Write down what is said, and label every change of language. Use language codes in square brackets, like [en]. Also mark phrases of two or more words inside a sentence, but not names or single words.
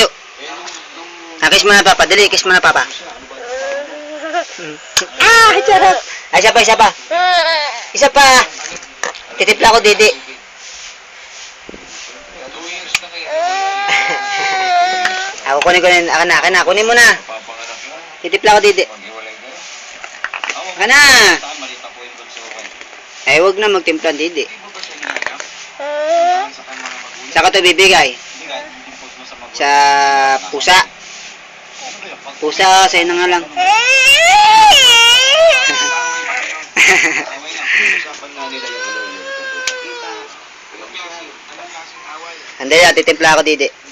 [tl] Kiss muna, papa, dali, kiss muna, papa. Charot. Isa pa, isa pa. Isa pa. Titimpla ko didi. Ako kunin ko na, kunin mo na. Titipla ko didi. Ana. Eh, wag na magtimpla didi. Saka to bibigay. Sa pusa. Pusa, sa'yo na nga lang. Hindi, titimpla ako didi.